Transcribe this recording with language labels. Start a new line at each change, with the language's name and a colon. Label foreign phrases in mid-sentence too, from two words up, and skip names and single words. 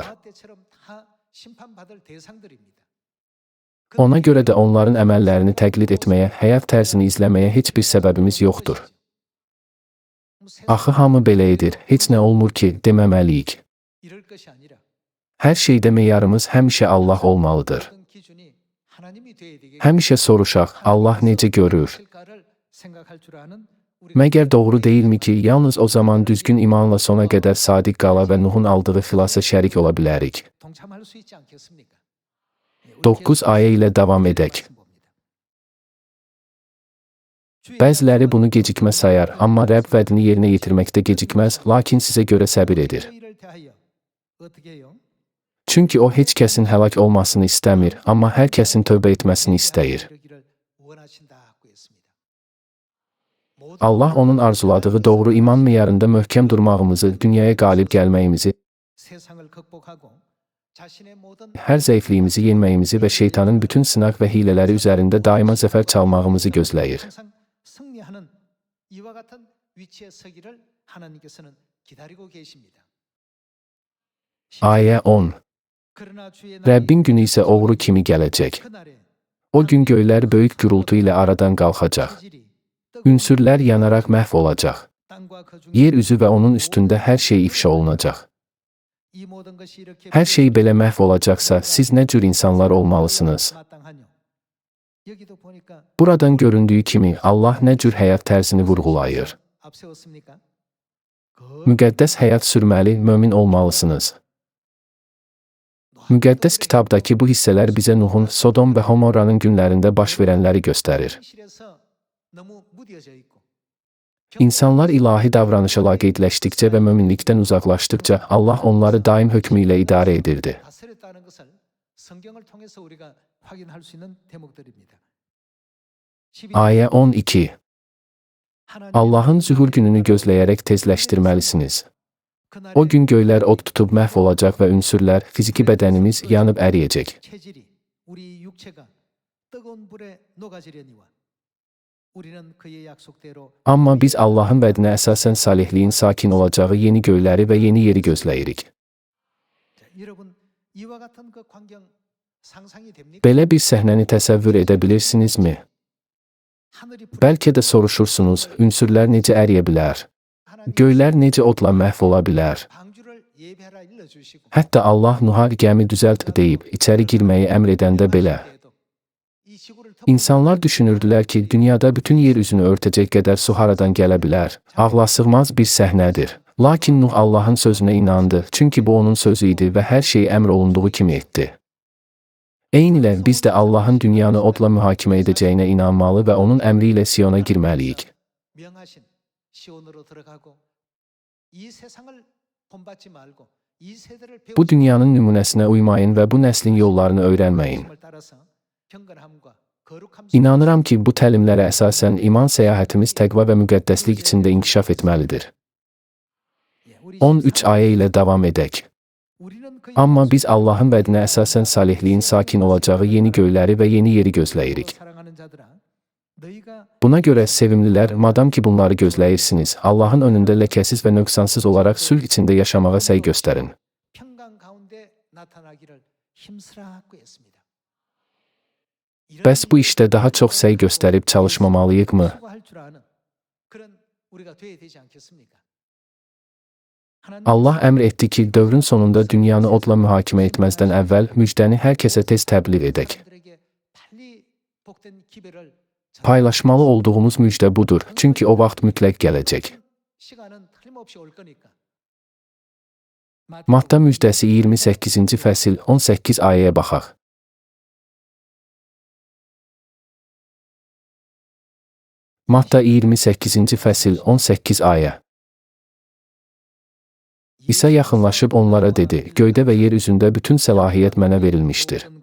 Korean: 노아 때처럼 다 심판받을 대상들입니다.
Azerbaijani: Ona görə də onların əməllərini təqlid etməyə, həyat tərzini izləməyə heç bir səbəbimiz yoxdur. Axı hamı belə edir, heç nə olmur ki, deməməliyik.
Korean: 이럴 것이 아니라
Azerbaijani: Hər şeydə meyarımız həmişə Allah olmalıdır.
Korean: 모든 기준이 하나님이 돼야 되겠고
Azerbaijani: Həmişə soruşaq, Allah necə görür?
Korean: 하실까를 생각할 줄 아는 우리가
Azerbaijani: Məgər doğru deyilmi ki, yalnız o zaman düzgün imanla sona qədər sadiq qala və Nuhun aldığı xilasa şərik ola bilərik?
Korean: 동참할 수 있지 않겠습니까?
Azerbaijani: 9 ayə ilə davam edək. Bəziləri bunu gecikmə sayar, amma Rəbb vədini yerinə yetirməkdə gecikməz, lakin sizə görə səbir edir.
Korean: 저희를 대하여 어떻게 해요?
Azerbaijani: Çünki o heç kəsin həlak olmasını istəmir, amma hər kəsin tövbə etməsini istəyir.
Korean: 이르기를 원하신다고 했습니다.
Azerbaijani: Allah onun arzuladığı doğru iman meyarında möhkəm durmağımızı, dünyaya qalib gəlməyimizi,
Korean: 세상을 극복하고 자신의 모든
Azerbaijani: hər zəifliyimizi yenməyimizi və şeytanın bütün sınaq və hilələri üzərində daima zəfər çalmağımızı gözləyir.
Korean: 항상 승리하는 이와 같은 위치에 서기를 하나님께서는 기다리고 계십니다.
Azerbaijani: Ayə 10.
Korean: 그러나 주의 날이
Azerbaijani: Rəbbin günü isə oğru kimi gələcək.
Korean: 그날에
Azerbaijani: O gün göylər böyük gürültü ilə aradan qalxacaq.
Korean: 체질이
Azerbaijani: Ünsürlər yanaraq məhv olacaq.
Korean: 땅과 그 중에
Azerbaijani: Yer üzü və onun üstündə hər şey ifşa olunacaq.
Korean: 이 모든 것이 이렇게
Azerbaijani: Hər şey belə məhv olacaqsa, siz nə cür insanlar olmalısınız?
Korean: 마땅하뇨. 여기도 보니까
Azerbaijani: Buradan göründüyü kimi Allah nə cür həyat tərzini vurğulayır.
Korean: 앞세웠습니까?
Azerbaijani: Müqəddəs həyat sürməli, mömin olmalısınız. Müqəddəs kitabdakı bu hissələr bizə Nuhun, Sodom və Homorranın günlərində baş verənləri göstərir.
Korean: 현실에서 너무 무뎌져 있고
Azerbaijani: İnsanlar ilahi davranışa laqeydləşdikcə və möminlikdən uzaqlaşdıqca Allah onları daim hökmü ilə idarə edirdi.
Korean: 다스렸다는 것을 성경을 통해서 우리가 확인할 수 있는 대목들입니다.
Azerbaijani: Ayə 12. Allahın zühur gününü gözləyərək tezləşdirməlisiniz. O gün göylər od tutub məhv olacaq və ünsürlər, fiziki bədənimiz yanıb əriyəcək.
Korean: 체질이 우리 육체가 뜨거운 불에 녹아지려니와 우리는 그의 약속대로
Azerbaijani: Amma biz Allahın vədinə əsasən salihliyin sakin olacağı yeni göyləri və yeni yeri gözləyirik.
Korean: 여러분 이와 같은 그 광경 상상이 됩니까?
Azerbaijani: Belə bir səhnəni təsəvvür edə bilirsinizmi?
Korean: 하늘이
Azerbaijani: Bəlkə də soruşursunuz, ünsürlər necə əriyə bilər? Göylər necə odla məhv ola bilər?
Korean: 방주를 예배하라 일러 주시고
Azerbaijani: Hətta Allah Nuha gəmi düzəlt deyib, içəri girməyi əmr edəndə belə.
Korean: 이 지구를
Azerbaijani: İnsanlar düşünürdülər ki, dünyada bütün yer üzünü örtəcək qədər su haradan gələ bilər. Ağlasığmaz bir səhnədir. Lakin Nuh Allahın sözünə inandı, çünki bu onun sözü idi və hər şey əmr olunduğu kimi etdi. Eynilə biz də Allahın dünyanı odla mühakimə edəcəyinə inanmalı və onun əmri ilə Siyona girməliyik.
Korean: 명하신 시온으로 들어가고 이 세상을 본받지 말고 이 세대를
Azerbaijani: Bu dünyanın nümunəsinə uymayın və bu nəslin yollarını öyrənməyin.
Korean: 따라서 경건함과 거룩함
Azerbaijani: İnanıram ki, bu təlimlərə əsasən iman səyahətimiz təqva və müqəddəslik içində inkişaf etməlidir. 13 ayə ilə davam edək.
Korean: 우리는 그
Azerbaijani: Amma biz Allahın vədinə əsasən salihliyin sakin olacağı yeni göyləri və yeni yeri gözləyirik.
Korean: 사랑하는 자들아 너희가
Azerbaijani: Buna görə sevimlilər, madam ki bunları gözləyirsiniz, Allahın önündə ləkəsiz və nöqsansız olaraq sülh içində yaşamağa səy göstərin.
Korean: 평강 가운데 나타나기를 힘쓰라고 했습니다.
Azerbaijani: Bəs bu işdə daha çox səy göstərib çalışmamalıyıqmı?
Korean: 수고할 줄 아는 그런 우리가 돼야 되지 않겠습니까?
Azerbaijani: Allah əmr etdi ki, dövrün sonunda dünyanı odla mühakimə etməzdən əvvəl müjdəni hər kəsə tez təbliğ edək.
Korean: 사람들에게 빨리 복된 기별을
Azerbaijani: Paylaşmalı olduğumuz müjdə budur, çünki o vaxt mütləq gələcək.
Korean: 시간은 틀림없이 올 거니까.
Azerbaijani: Matta müjdəsi 28-ci fəsil 18 ayəyə baxaq. Matta 28-ci fəsil 18 ayə. İsa yaxınlaşıb onlara dedi, göydə və yer üzündə bütün səlahiyyət mənə verilmişdir.